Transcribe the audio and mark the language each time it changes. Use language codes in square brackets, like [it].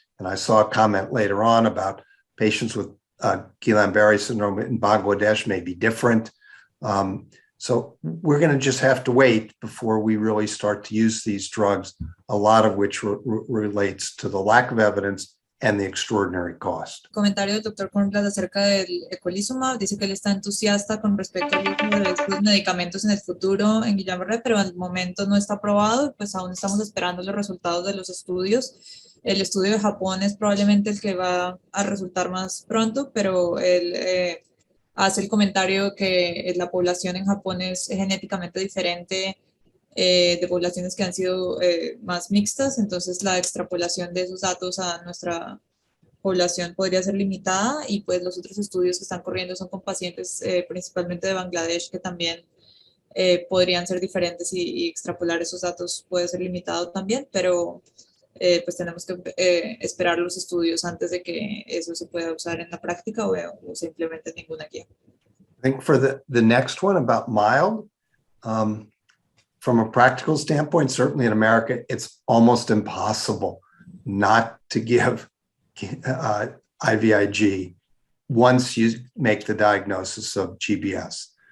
[en] And I saw a comment later on about patients with Guillain-Barré syndrome in Bangladesh may be different. So we're going to just have to wait before we really start to use these drugs, a lot of which relates to the lack of evidence and the extraordinary cost. [es] Comentario del Dr. Cornblath acerca del eculizumab. Dice que él está entusiasta con respecto al uso de estos medicamentos en el futuro en Guillain-Barré, pero al momento no está aprobado, pues aún estamos esperando los resultados de los estudios. El estudio de Japón es probablemente el que va a resultar más pronto, pero él hace el comentario que la población en Japón es genéticamente diferente de poblaciones que han sido más mixtas, entonces la extrapolación de esos datos a nuestra población podría ser limitada, y pues los otros estudios que están corriendo son con pacientes principalmente de Bangladesh, que también podrían ser diferentes, y extrapolar esos datos puede ser limitado también, pero pues tenemos que esperar los estudios antes de que eso se pueda usar en la práctica o se implemente en ninguna guía. [en] I think for the next one about mild, from a practical standpoint, certainly in America, it's almost impossible not to give IVIG once you make the diagnosis of GBS.